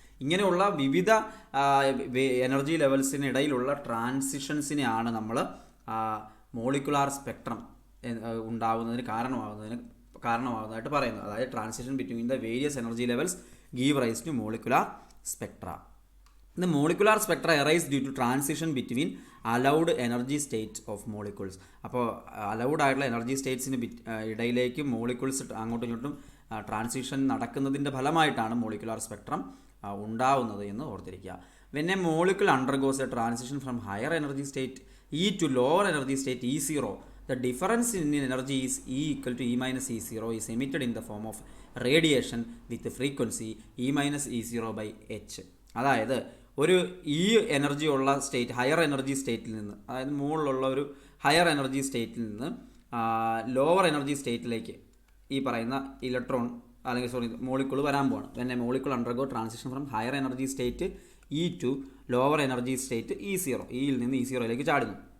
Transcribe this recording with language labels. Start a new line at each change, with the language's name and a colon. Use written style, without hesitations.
Malayalam: ഇങ്ങനെയുള്ള വിവിധ എനർജി ലെവൽസിനിടയിലുള്ള ട്രാൻസിഷൻസിനെയാണ് നമ്മൾ മോളിക്കുലാർ സ്പെക്ട്രം ഉണ്ടാകുന്നതിന് കാരണമാകുന്നതായിട്ട് പറയുന്നത്. അതായത്
English: Transition between the various energy levels give rise to molecular spectra. The molecular spectra arise due to transition between allowed energy state of molecules.
Malayalam: അപ്പോൾ allowed ആയിട്ടുള്ള energy സ്റ്റേറ്റ്സിന് ഇടയിലേക്ക് molecules അങ്ങോട്ടും ഇങ്ങോട്ടും ട്രാൻസിഷൻ നടക്കുന്നതിൻ്റെ ഫലമായിട്ടാണ് മോളിക്കുലാർ സ്പെക്ട്രം ഉണ്ടാവുന്നത് എന്ന് ഓർത്തിരിക്കുക.
English: When a molecule undergoes a transition from higher energy state E to lower energy state E0, the difference in energy is E equal to E minus E0 is emitted in the form of radiation with the frequency E minus E0 by H.
Malayalam: അതായത് ഒരു ഈ energy ഉള്ള state higher energy സ്റ്റേറ്റിൽ നിന്ന്, അതായത് മുകളിലുള്ള ഒരു higher energy സ്റ്റേറ്റിൽ നിന്ന് ലോവർ എനർജി സ്റ്റേറ്റിലേക്ക് ഈ പറയുന്ന ഇലക്ട്രോൺ അല്ലെങ്കിൽ മോളിക്യൂൾ വരാൻ പോവാണ്.
English: when a molecule undergo transition from higher energy state E to lower energy state E0,
Malayalam: ഇയിൽ നിന്ന് E0യിലേക്ക് ചാടുന്നു.